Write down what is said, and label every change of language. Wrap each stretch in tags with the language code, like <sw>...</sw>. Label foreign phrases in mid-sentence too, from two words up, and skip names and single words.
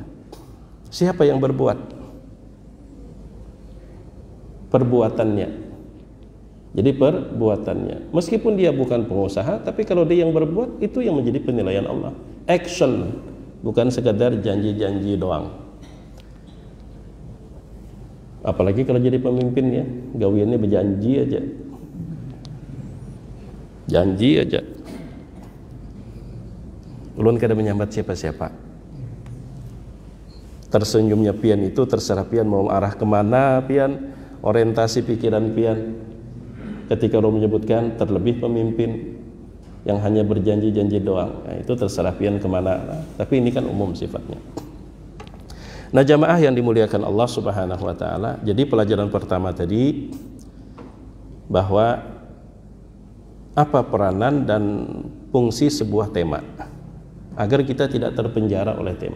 <id>Siapa yang berbuat? Perbuatannya. Jadi perbuatannya. Meskipun dia bukan pengusaha, tapi kalau dia yang berbuat, itu yang menjadi penilaian Allah. Action, bukan sekadar janji-janji doang. Apalagi kalau jadi pemimpin ya,</id> <bjn>gawiannya berjanji aja. Janji aja. Ulun kada menyambat siapa-siapa. Tersenyumnya pian itu terserah pian mau arah kemana pian, orientasi pikiran pian.</bjn> <id>Ketika orang menyebutkan terlebih pemimpin yang hanya berjanji-janji doang, nah, itu terserah pian kemana. Nah, tapi ini kan umum sifatnya. Nah, jamaah yang dimuliakan Allah</id> <ar>Subhanahu wa taala,</ar> <id>jadi pelajaran pertama tadi bahwa apa peranan dan fungsi sebuah tema agar kita tidak terpenjara oleh tema.</id>